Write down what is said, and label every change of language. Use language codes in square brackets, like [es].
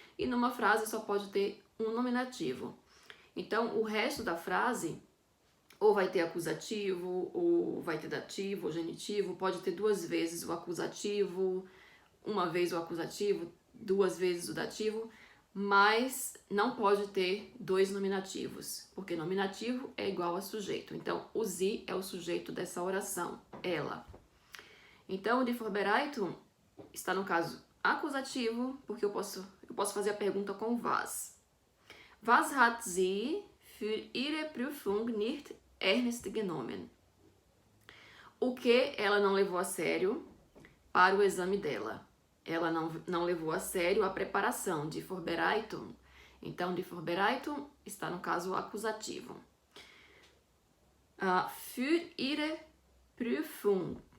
[pt] E numa frase só pode ter um nominativo. Então, o resto da frase, ou vai ter acusativo, ou vai ter dativo, ou genitivo, pode ter duas vezes o acusativo, uma vez o acusativo, duas vezes o dativo, mas não pode ter dois nominativos, porque nominativo é igual a sujeito. Então, o sie é o sujeito dessa oração, ela. Então, die Vorbereitung está no caso acusativo, porque eu posso fazer a pergunta com was. [de] Was hat sie für ihre Prüfung nicht ernst genommen? [pt] O que ela não levou a sério para o exame dela? Ela não levou a sério a preparação, die Vorbereitung. Então, die Vorbereitung está no caso acusativo. [de] Für ihre Prüfung.